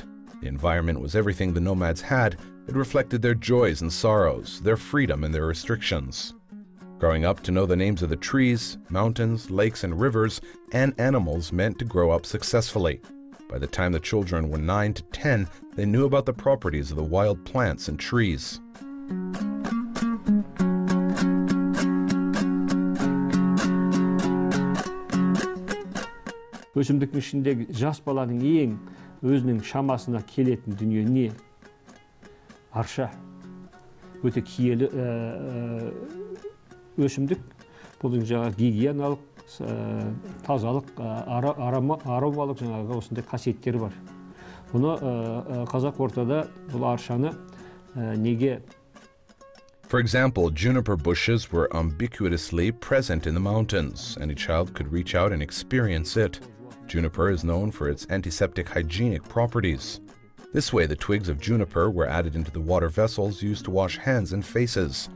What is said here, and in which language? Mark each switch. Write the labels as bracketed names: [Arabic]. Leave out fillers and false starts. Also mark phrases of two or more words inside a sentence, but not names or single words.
[English] The environment was everything the nomads had. It reflected their joys and sorrows, their freedom and their restrictions. Growing up to know the names of the trees, mountains, lakes, and rivers, and animals meant to grow up successfully. By the time the children were 9 to 10, they knew about the properties of the wild plants and trees. [Kazakh] Өсімдіктің ішіндегі жас баланың ең өзінің шамасына келетін дүние не? Арша. Өте киелі өсімдік. Бұл жаңағы гигиеналық, тазалық, аромалық жаңағы осындай қасиеттері бар. Бұны қазақ ортада бұл аршаны неге? [English] For example, juniper bushes were ubiquitously present in the mountains. Any child could reach out and experience it. Juniper is known for its antiseptic hygienic properties. This way, the twigs of juniper were added into the water vessels used to wash hands and faces.